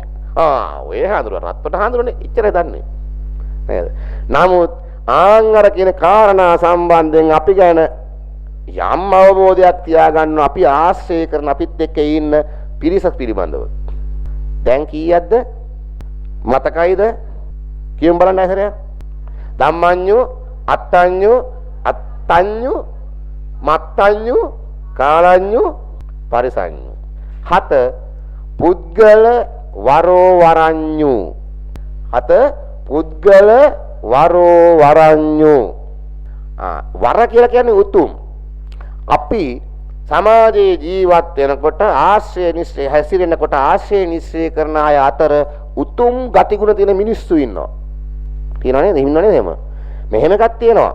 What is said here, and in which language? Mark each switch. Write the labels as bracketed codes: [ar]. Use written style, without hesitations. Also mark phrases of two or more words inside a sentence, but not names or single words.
[si] ඔය හඳුරන රත්පට හඳුරන්නේ එච්චරයි දන්නේ නේද? නමුත් අර කියන කාරණා සම්බන්ධයෙන් අපි ගැන යම් අවබෝධයක් තියාගන්න අපි ආශ්‍රය කරන අපිත් එක්ක ඉන්න පිරිස පිළිබඳව. දැන් කීයක්ද? මතකයිද? කියමු බලන්න ඇසරයක්. [pi] ධම්මඤ්ඤු, අත්තඤ්ඤු, අත්තඤ්ඤු, මත්තඤ්ඤු, කාලඤ්ඤු, පරිසඤ්ඤු. 7 පුද්ගල වරෝ වරඤ්ඤු. 7 පුද්ගල වරෝ වරඤ්ඤු. [si] වර කියලා කියන්නේ උතුම්. අපි සමාජයේ ජීවත් වෙනකොට ආශ්‍රය නිස්සය හැසිරෙනකොට ආශ්‍රය නිස්සය කරන අය අතර උතුම් ගතිගුණ තියෙන මිනිස්සු ඉන්නවා. තියෙනව නේද? ඉන්නව නේද එහෙම? මෙහෙම එකක් තියෙනවා.